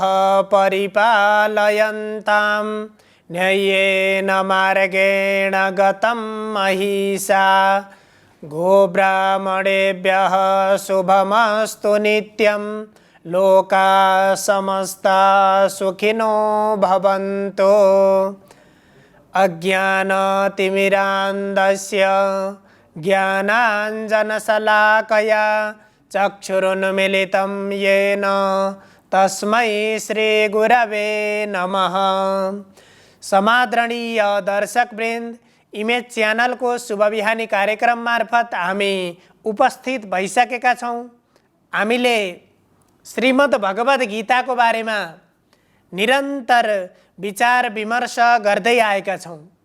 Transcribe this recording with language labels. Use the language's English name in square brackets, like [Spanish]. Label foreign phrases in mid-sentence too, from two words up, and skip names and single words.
[Sanskrit] परिपालयन्तां न्याय्येन मार्गेण गतं महिषा गोब्राह्मणेभ्यः शुभमस्तु नित्यं लोकाः समस्ताः सुखिनो भवन्तु। अज्ञानतिमिरान्धस्य ज्ञानाञ्जनशलाकया चक्षुरुन्मीलितं येन तस्मै श्रीगुरवे नमः। [Nepali] समादरणीय दर्शकवृन्द, इमेज च्यानलको शुभ बिहानी कार्यक्रम मार्फत हामी उपस्थित भइसकेका छौँ। हामीले श्रीमद् भगवद् गीताको बारेमा निरन्तर विचार विमर्श गर्दै आएका छौँ।